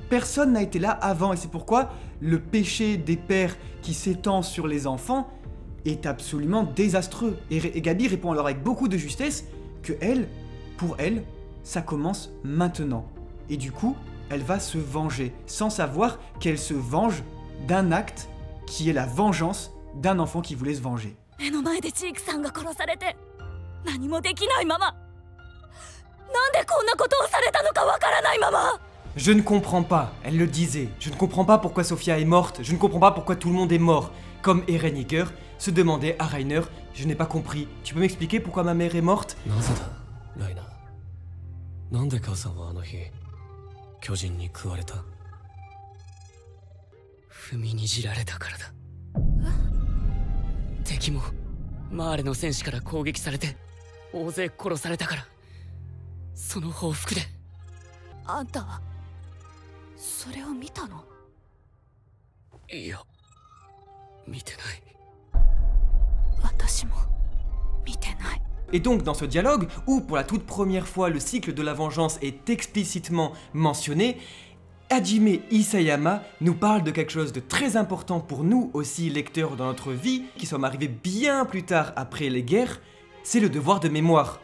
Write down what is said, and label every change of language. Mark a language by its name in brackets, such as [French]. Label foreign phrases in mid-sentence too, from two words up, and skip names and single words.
[French] Personne n'a été là avant, et c'est pourquoi le péché des pères qui s'étend sur les enfants est absolument désastreux. Et Gabi répond alors avec beaucoup de justesse que elle, pour elle, ça commence maintenant. Et du coup, elle va se venger, sans savoir qu'elle se venge d'un acte qui est la vengeance d'un enfant qui voulait se venger. [Japanese] 目の前でジークさんが殺されて何もできないまま、なんでこんなことをされたのかわからないまま。 [French] Je ne comprends pas, elle le disait. Je ne comprends pas pourquoi Sophia est morte. Je ne comprends pas pourquoi tout le monde est mort. Comme Eren Yeager se demandait à Reiner, je n'ai pas compris. Tu peux m'expliquer pourquoi ma mère est morte? [Japanese] なぜだライナなんで母さんはあの日巨人に食われた踏みにじられたからだ。敵もマーレの戦士から攻撃されて大勢殺されたから、その報復で。あんたはそれを見たの？いや、見てない。私も見てない。 [French] Et donc dans ce dialogue, où pour la toute première fois le cycle de la vengeance est explicitement mentionné, Hajime Isayama nous parle de quelque chose de très important pour nous aussi lecteurs dans notre vie, qui sommes arrivés bien plus tard après les guerres, c'est le devoir de mémoire.